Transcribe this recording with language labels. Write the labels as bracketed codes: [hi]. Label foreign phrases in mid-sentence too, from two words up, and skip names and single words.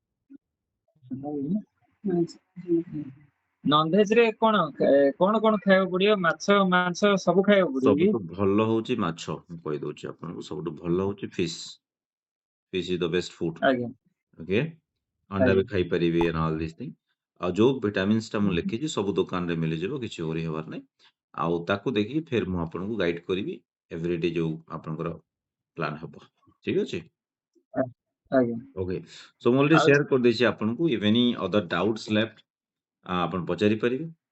[or] ନନଭେଜ ରେ କଣ କଣ ଖାଇବାକୁ ପଡିବ? ମାଛ ମାଂସ ସବୁ ଖାଇବାକୁ ପଡିବ କି? ସବୁଠୁ ଭଲ ହଉଛି ମାଛ, ମୁଁ କହିଦଉଛି ଆପଣଙ୍କୁ, ସବୁଠୁ ଭଲ ହଉଛି ଫିsh। [en] Fish is the best food. [or] ଆଜ୍ଞା ଓକେ, ଅଣ୍ଡା ବି ଆଜ୍ଞା ଖାଇପାରିବେ, [en] and all these things। [or] ଆଉ ଯୋଉ ଭିଟାମିନ୍ସଟା ମୁଁ ଲେଖିଛି ସବୁ ଦୋକାନରେ ମିଳିଯିବ, କିଛି ଓରି ହେବାର ନାହିଁ। ଆଉ ତାକୁ ଦେଖିକି ଫେର ମୁଁ ଆପଣଙ୍କୁ ଗାଇଡ କରିବି ଏଭରିଡେ ଯୋଉ ଆପଣଙ୍କର ପ୍ଲାନ୍ ହବ, ଠିକ ଅଛି? ଆଜ୍ଞା [en] Okay, so ମୁଁ already [or] ଆଉ ସେୟାର କରିଦେଇଛି ଆପଣଙ୍କୁ। [en] If any other doubts left [or] ଆପଣ ପଚାରି ପାରିବେ।